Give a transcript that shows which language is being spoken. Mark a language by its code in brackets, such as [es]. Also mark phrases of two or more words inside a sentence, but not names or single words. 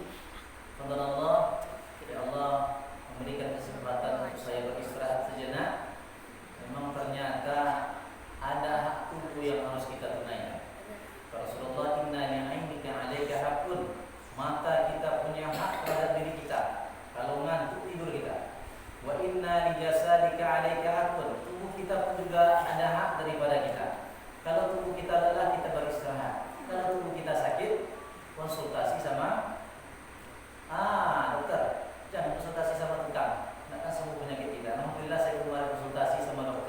[id] Mohon Allah, ya Allah memberikan kesempatan untuk saya beristirahat sejenak. Memang ternyata ada hak tubuh yang harus kita tunaikan. [ar] Rasulullah, إن لعينك عليك حقا. [id] Mata kita punya hak terhadap diri kita. Kalau ngantuk tidur kita. [ar] وإن لجسدك عليك حقا. [id] Tubuh kita pun juga ada hak daripada kita. Kalau tubuh kita lelah, kita beristirahat. Kalau tubuh kita sakit, konsultasi sama dokter. Jangan konsultasi sama tukang. Nak kan sembuh penyakit kita. Alhamdulillah saya kemarin konsultasi sama dokter.